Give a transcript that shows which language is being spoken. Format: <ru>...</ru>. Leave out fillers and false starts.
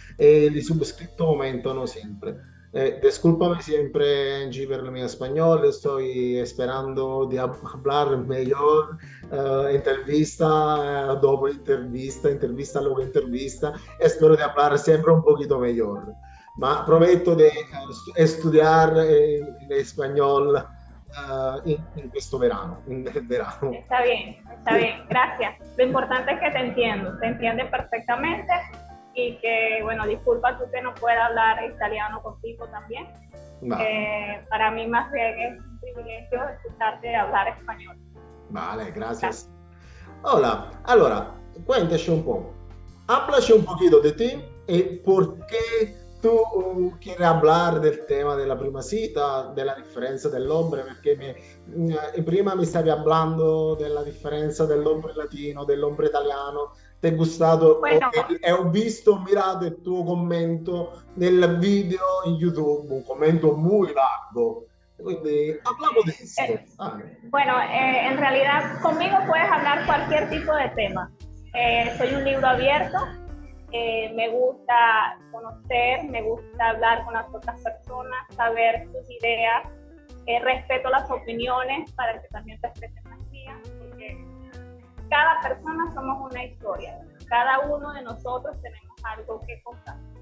<es>Los suscriptores aumentan siempre. Discúlpame siempre, Angie, por mi español. Estoy esperando de hablar mejor.</es> <it>Entrevista dopo intervista luego intervista.</it> <es>Espero de hablar siempre un poquito mejor.</es> <it>Ma prometto di studiare español in questo verano.</it> <es>Está bien, gracias. Lo importante es que te entiendo, te entiende perfectamente y que, bueno, disculpa tú que no pueda hablar italiano contigo también. Para mí más bien es un privilegio escucharte hablar español. Vale, gracias. Hola, allora, cuéntaci un po'. Háblaci un poquito de ti y por qué tú quieres hablar del tema de la prima cita, de la diferencia del hombre,</es> <it>perché prima mi stavi hablando della differenza dell'ombre latino, dell'ombre italiano. Ti è gustato?</it> <es>Bueno,</es> <it>e ho visto, ho mirato il tuo commento nel video in YouTube, un commento</it> <es>muy largo. Quindi hablamos de esto. Bueno, en realidad conmigo puedes hablar cualquier tipo de tema. Soy un libro abierto. Me gusta conocer, me gusta hablar con las otras personas, saber sus ideas, respeto las opiniones para que también respeten las mías, porque cada persona somos una historia, cada uno de nosotros tenemos algo que contar.</es>